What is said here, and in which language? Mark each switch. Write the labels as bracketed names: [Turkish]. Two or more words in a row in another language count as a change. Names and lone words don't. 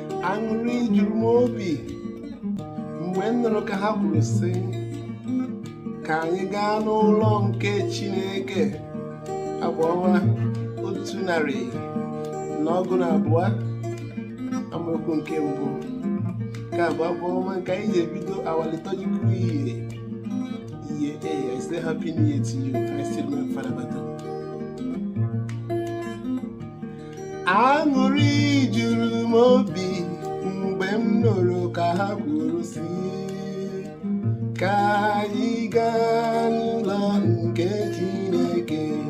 [Igbo] Aṅụrị juru m obi mgbe m nụrụ ka ha kwuru sị, "Ka anyị gaa n'ụlọ nke Chineke." Abụ ọma otu narị na ọgụ na abụọ, amaokwu nke mbụ. Nke a bụ abụ ọma nke anyị ji ebido [English] our liturgical year. Yeah, hey, I say happy new year to you. I still remember Father Bata. [Igbo] Aṅụrị juru m obi mgbe m nụrụ ka ha kwuru sị, "Ka anyị gaa n'ụlọ nke Chineke."